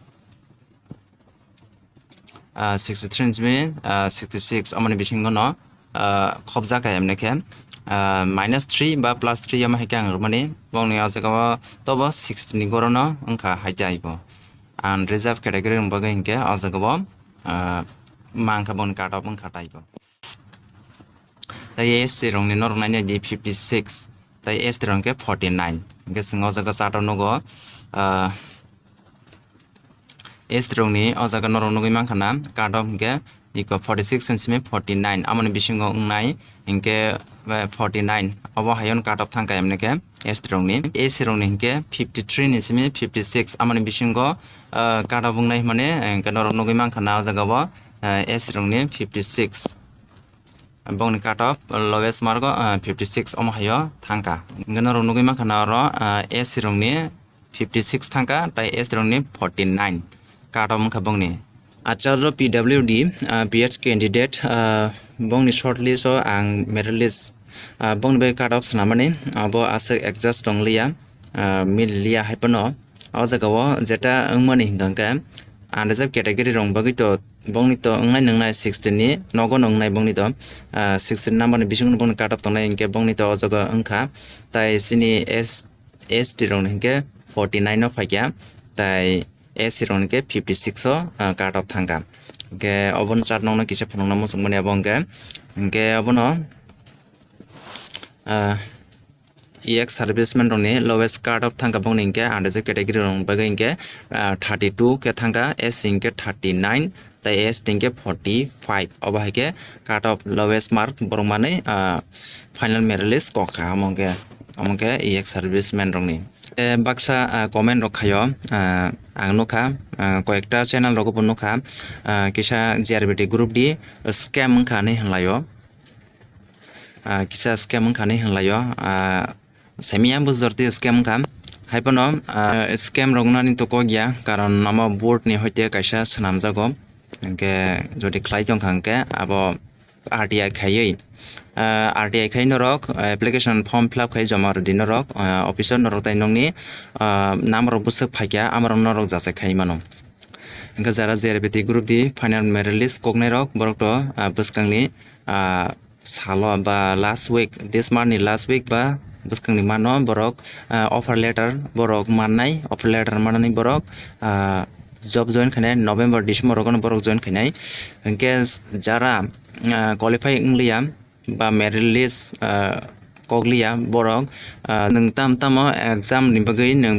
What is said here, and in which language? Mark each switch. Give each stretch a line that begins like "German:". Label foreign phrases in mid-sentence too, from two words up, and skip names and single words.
Kok Borok: jimi 66 amoni bisingo no khobjaka emneke -3 ba +3 ama haike ang mani bongni o jaga tobo 60 ni gorono ongkha haite aibo
English: unreserved category
Kok Borok: rong bagai hingke o jaga mangkha bon
English: cut off
Kok Borok: ongkha taibo tai SC rongni norok naina di 56 tai S3 rong ke 49 hingke sing o jaga chart o nogo S3 rong ni o jaga norok nogoi mangkha na
English: cut off
Kok Borok: hingke iko 46 cm 49 amoni bisingo ungnai hingke 49 obo hayon
English: cut off
Kok Borok: thangka emneke S3 rong ni AC rong ni hingke 53 ni simi 56 amoni bisingo
English: cut off
Kok Borok: ungnai mane hingke norok nogoi mangkha na o jaga bo S rong ni 56 bong ni
English: cut off lowest mark
Kok Borok: 56 omo hayo thangka hingke norok nogoi mangkha na oro AC rong ni 56 thangka tai S rong ni 49 cut off mangkha bong ni Acharya
English: PWD PH candidate
Kok Borok: bong ni shortlist o ang
English: merit list
Kok Borok: bong ni
English: cut off
Kok Borok: snamani abo asek adjust tonglia millia haipano o jaga o jeta angmani hingkangke
English: unreserved category
Kok Borok: rong bagui to bongni to ngnai nangnai 16 ni nogo nangnai bongni to 16 number ni bising bongni
English: cut off
Kok Borok: tongnai hingke bongni to o jaga angkha tai sini ST rong hingke 49 no phaikya tai AC rong hingke 56 o
English: cut off
Kok Borok: thangka hingke obon chart nongno kisa phunukna musukmani abo hingke abono
English: EX serviceman
Kok Borok: rong ni
English: lowest cut off
Kok Borok: thangka bongni hingke
English: unreserved category
Kok Borok: rong bagui hingke 32 ke thangka S hingke 39 tai S hingke 45 obo haike
English: cut off lowest mark
Kok Borok: borok manei
English: final merit list
Kok Borok: kokha amongke
English: EX serviceman
Kok Borok: rong ni baksa comment rok khayo ang nukha koyekta channel rok bo nukha kisa JRBT
English: group D scam
Kok Borok: wngkha ni hwnlaio kisa scam wngkha ni hwnlaio semia bujorti scam wngkha haipano scam rok nani to kogya karon amo board ni hoite kaisa swnamjago hingke jodi khlai tongkha hingke abo RTI khaiui RTI khai norok
English: application form fill up
Kok Borok: khai jama rodi norok officer norok tai nongni nam rok busuk phaikya amar norok jasai khai mano hingke jara JRBT group di
English: final merit list
Kok Borok: koknai rok borok to buskangni salo ba
English: last week this month
Kok Borok: ni
English: last week
Kok Borok: ba buskangni mano borok
English: offer letter
Kok Borok: borok mannai offer letter manani borok
English: job join
Kok Borok: khainai November December rok borok join khainai hingke jara qualify onglia ba
English: merit list
Kok Borok: koglia borok nung tamo exam ni bagui nung